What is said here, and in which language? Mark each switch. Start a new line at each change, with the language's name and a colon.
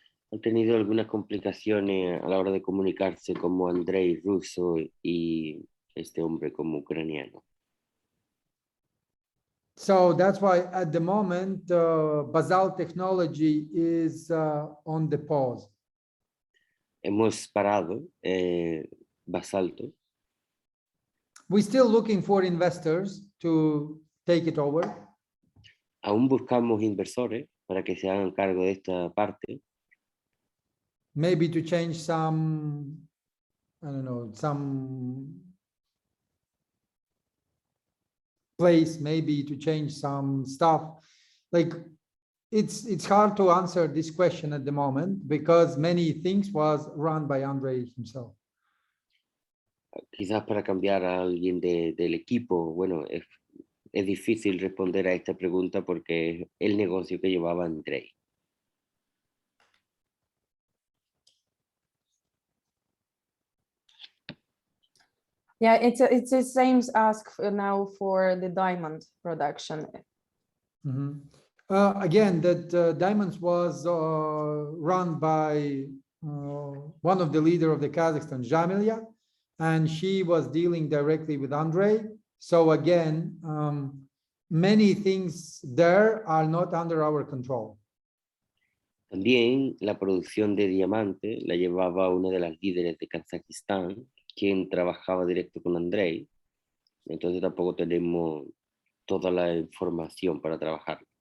Spanish: Han tenido algunas complicaciones a la hora de comunicarse como Andrei ruso y este hombre como ucraniano.
English: So that's why at the moment, Basal technology is on the pause.
Spanish: Hemos parado Basalto.
English: We're still looking for investors to take it over.
Spanish: Aún buscamos inversores para que se hagan cargo de esta parte.
English: Maybe to change some, I don't know, some place, maybe to change some stuff. Like it's hard to answer this question at the moment because many things was run by Andre himself.
Spanish: Quizás para cambiar a alguien del equipo, bueno, es difícil responder a esta pregunta porque es el negocio que llevaba Andrei.
English: Yeah, it's the same ask now for the diamond production. Mm-hmm. Again, that diamonds was run by one of the leader of the Kazakhstan, Jamilia, and she was dealing directly with Andre. So again, many things there are not under our control.
Spanish: También la producción de diamante la llevaba una de las líderes de Kazajistán, quien trabajaba directo con Andrei. Entonces tampoco tenemos toda la información para trabajar.